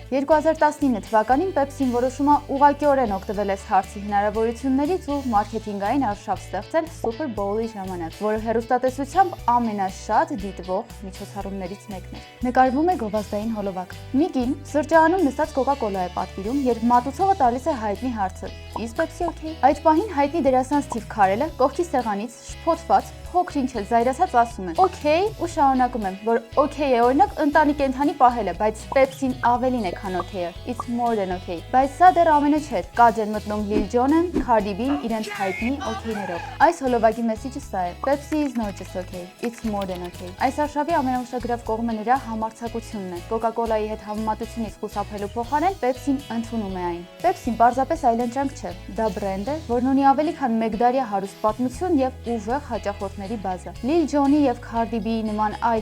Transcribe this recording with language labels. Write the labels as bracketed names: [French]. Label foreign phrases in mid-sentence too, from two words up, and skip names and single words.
[Armenian] 2019 թվականին Pepsi-ն որոշում է ուղղակիորեն օգտվել այս հարցի հնարավորություններից ու մարքեթինգային արշավ ստեղծել Super Bowl-ի ժամանակ, որը հեռուստատեսությամբ ամենաշատ դիտվող միջոցառումներից մեկն էր։ Նկարվում է գովազդային հոլովակ։ Մի կին սրճարանում նստած Coca-Cola է պատվիրում, երբ մատուցողը տալիս է հայտնի հարցը. [English] Is Pepsi okay? [Armenian] Այդ պահին հայտնի դերասան Սթիվ Քարելը կողքի սեղանից շփոթված փոքր-ինչ էլ զայրացած ասում է. Okay, ու շարունակում եմ, որ okay է օրինակ ընտանի կենդանի պահելը, բայց Pepsi-ն ավելին է, քան okay-ը։ [English] It's more than okay։ [Armenian] Բայց սա դեռ ամենը չէր։ Կաջ են մտնում Lil Jon-ը, Cardi B-ն իրենց հայտնի okay-ներով։ Այս հոլովակի մեսիջը սա է. [English] Pepsi is not just okay, it's more than okay։ [Armenian] Այս արշավի ամենաուշագրավ կողմը նրա համարձակությունն է։ Coca-Cola-ի հետ համեմատությունից խուսափելու փոխարեն Pepsi-ն ընդունում է այն։ Pepsi-ն պարզապես այլընտրանք չէ։ Դա բրենդ է, որն ունի ավելի քան մեկ դարյա հարուստ պատմություն եւ ուժեղ հաճախորդների բազա։ Lil Jon-ի եւ Cardi B-ի նման այլ